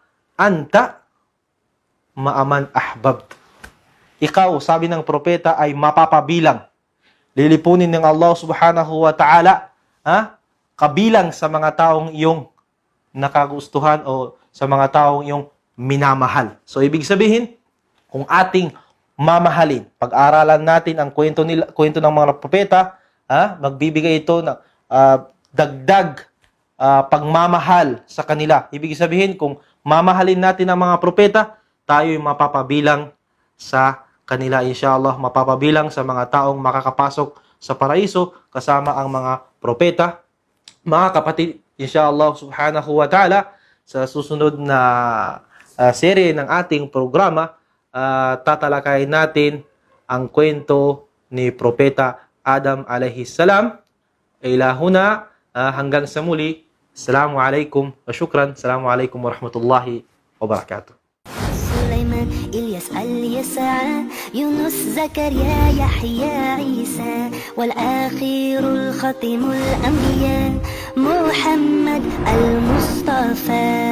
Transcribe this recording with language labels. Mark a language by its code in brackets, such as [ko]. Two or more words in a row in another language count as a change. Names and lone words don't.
[ar] أنت مع من أحببت. [tl] Ikaw, sabi ng propeta, ay mapapabilang. Lilipunin ng [ar] الله سبحانه وتعالى [tl] kabilang sa mga taong iyong nakagustuhan o sa mga taong iyong minamahal. So, ibig sabihin, kung ating mamahalin, pag-aralan natin ang kwento ng mga propeta, magbibigay ito ng dagdag pagmamahal sa kanila. Ibig sabihin, kung mamahalin natin ang mga propeta, tayo'y mapapabilang sa kanila, inshallah, mapapabilang sa mga taong makakapasok sa paraiso kasama ang mga propeta. Mga kapatid, [ar] إن شاء الله سبحانه وتعالى, [tl] sa susunod na serye ng ating programa, tatalakayin natin ang kwento ni Propeta Adam [ar] عليه السلام. [tl] Ilahuna, hanggang sa muli. [ar] السلام عليكم وشكرا. السلام عليكم ورحمة الله وبركاته. سليمان إلياس اليسع يونس زكريا يحيى عيسى والآخر الختم الأنبياء محمد المصطفى